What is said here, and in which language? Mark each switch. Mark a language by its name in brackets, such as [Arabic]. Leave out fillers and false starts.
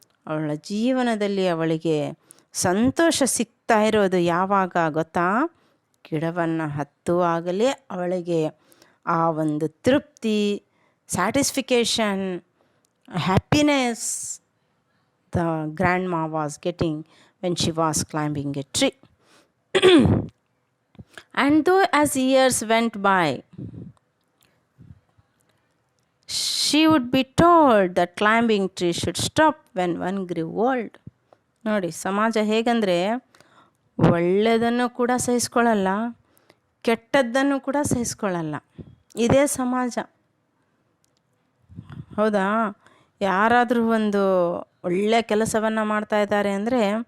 [Kannada] ಅವಳ ಜೀವನದಲ್ಲಿ ಅವಳಿಗೆ ಸಂತೋಷ ಸಿಗ್ತಾ ಇರೋದು ಯಾವಾಗ ಗೊತ್ತಾ? ಗಿಡವನ್ನು ಹತ್ತುವಾಗಲೇ ಅವಳಿಗೆ ಆ ಒಂದು ತೃಪ್ತಿ, satisfaction, [English] happiness the grandma was getting when she was climbing a tree. And though as years went by, she would be told that climbing tree should stop when one grew old. [Kannada] ನೋಡಿ ಸಮಾಜ ಹೇಗಂದರೆ, ಒಳ್ಳೆಯದನ್ನು ಕೂಡ ಸಹಿಸ್ಕೊಳ್ಳಲ್ಲ, ಕೆಟ್ಟದ್ದನ್ನು ಕೂಡ ಸಹಿಸ್ಕೊಳ್ಳಲ್ಲ. ಇದೇ ಸಮಾಜ, ಹೌದಾ? ಯಾರಾದರೂ ಒಂದು ಒಳ್ಳೆಯ ಕೆಲಸವನ್ನು ಮಾಡ್ತಾ ಇದ್ದಾರೆ ಅಂದರೆ